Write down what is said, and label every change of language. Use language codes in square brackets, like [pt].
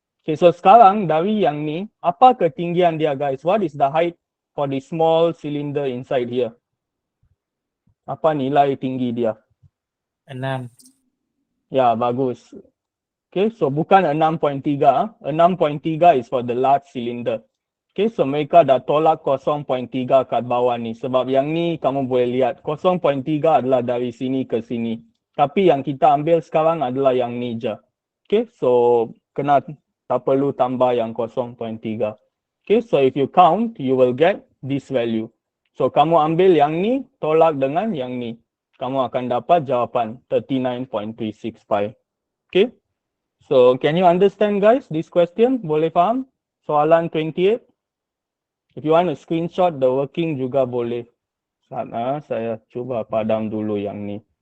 [ms] Okay, so sekarang dari yang ni, apa ketinggian dia guys? [en] What is the height for the small cylinder inside here? [ms] Apa nilai tinggi dia? 6. Ya, bagus. Okay, so bukan 6.3. [en] 6.3 is for the large cylinder. [ms] Okay, so mereka dah tolak 0.3 kat bawah ni. Sebab yang ni kamu boleh lihat 0.3 adalah dari sini ke sini. Tapi yang kita ambil sekarang adalah yang ni je. Okay, so kena tak perlu tambah yang 0.3. [en] Okay, so if you count, you will get this value. [ms] So kamu ambil yang ni, tolak dengan yang ni. Kamu akan dapat jawapan 39.365. [en] Okay, so can you understand guys this question? [ms] Boleh faham? Soalan 28. [en] If you want to screenshot the working [ms] juga boleh. Sana saya cuba padam dulu yang ni.